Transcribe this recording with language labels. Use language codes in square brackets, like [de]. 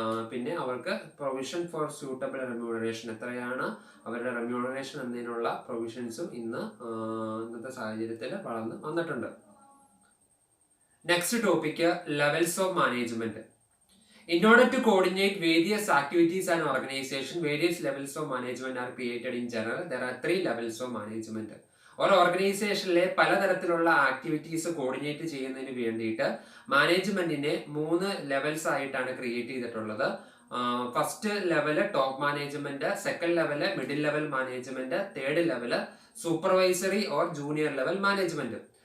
[ml] പിന്നെ അവർക്ക് provision for suitable remuneration, എത്രയാണ് അവരുടെ റെമ്യൂണറേഷൻ എന്നതിനുള്ള പ്രൊവിഷൻസും ഇന്നത്തെ സാഹചര്യത്തിൽ വളർന്ന് വന്നിട്ടുണ്ട്. [en] Next topic, levels of management. In order to coordinate various activities and organization, various levels of management are created in general. There are 3 levels of management. [ml] ഒരു ഓർഗനൈസേഷനിലെ പലതരത്തിലുള്ള ആക്ടിവിറ്റീസ് കോർഡിനേറ്റ് ചെയ്യുന്നതിന് വേണ്ടിയിട്ട് മാനേജ്മെന്റിനെ 3 ലെവൽസ് ആയിട്ടാണ് ക്രിയേറ്റ് ചെയ്തിട്ടുള്ളത്. [en] First level top management, second level middle level management, third level supervisory or junior level management.